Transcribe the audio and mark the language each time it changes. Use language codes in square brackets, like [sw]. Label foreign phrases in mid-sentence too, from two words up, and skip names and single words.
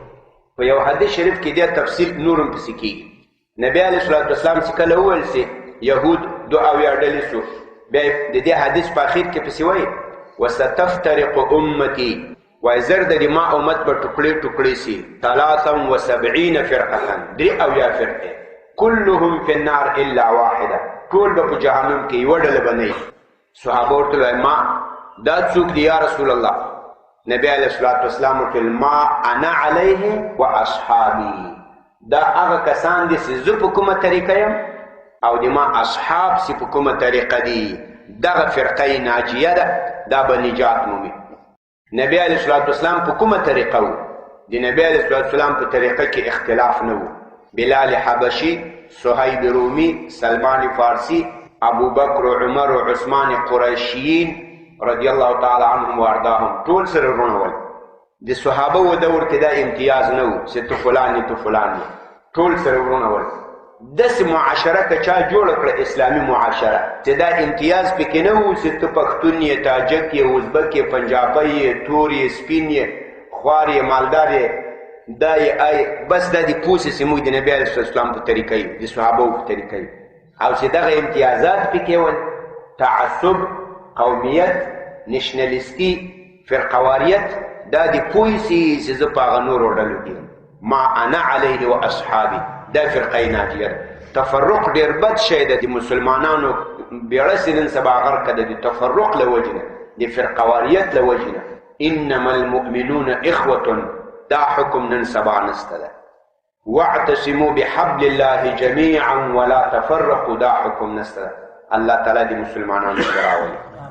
[ps] په یو حدیث شریف کې دې تفصیل نور هم پسې کېږي. نبی [ar] علیه الصلوۃ والسلام [ps] چې کله وویل سي یهود 2 اویا ډلې سو بیا د دې حدیث په اخر کې پسې وایي [ar] وستفترق امتي [ps] وای زر د ما امت په ټوکړې ټوکړې سي 73 فرقه 3 اویا فرقه [ar] كلهم في النار الا واحده [ps] ټول به په جهنم کې یو ډله بنئ. صحابه ورته وایي ما دا څوک دی [ar] یا رسول الله؟ [ps] نبی [ar] علیه الصلوۃ والسلام [ps] ورته [ar] ما انا علیه واصحابي [ps] دا هغه کسان دي چې زه په کومه طریقه یم او د ما اصحاب چې په کومه طریقه دي دغه فرقه ناجیه ده دا به نجات مومي. نبی [ar] علیہ الصلوۃ والسلام [ps] په کومه طریقه و؟ د نبی [ar] علیہ الصلوۃ والسلام [ps] په طریقه کې اختلاف نه و. بلال حبشي صهیب رومي سلمان فارسی ابو بکر و عمر و عثمان قریشیین [ar] رضی الله تعالی عنهم وارضاهم [ps] ټول سره ورونه ول. د صحابه و دور کې دا امتیاز نه و چې تو فلان تو فلان ټول سره ورونه ول. داسې معاشره که چا جوړه کړه اسلامي معاشره چې دا امتیاز پکې نه و چې ته پښتون یې تاجک یې ازبک یې پنجابی یې تور یې سپین یې خوار یې مالدار یې دا یې بس دا د پوسې چې موږ د نبي [ar] علیه السلام [ps] په طریقه یو د صحابو په طریقه یو او چې دغه امتیازات پکې ول تعصب قومیت نشنلیستي فرقواریت دا د پوسې چې زه په هغه نورو ډلو کې [ar] ما انا علیه و اصحابي [ps] دا فرقه ناجیه. تفرق ډیر بد شی ده د مسلمانانو بیړه سنن سبا غر کده د تفرق لوجنه د فرقواریت لوجنه. [ar] انما المؤمنون اخوه [ps] دا حکم نن سبا نسته ده. [ar] واعتصموا بحبل الله جميعا ولا تفرقوا [ps] دا حکم نسته ده. الله تعالی د مسلمانانو سره راولي.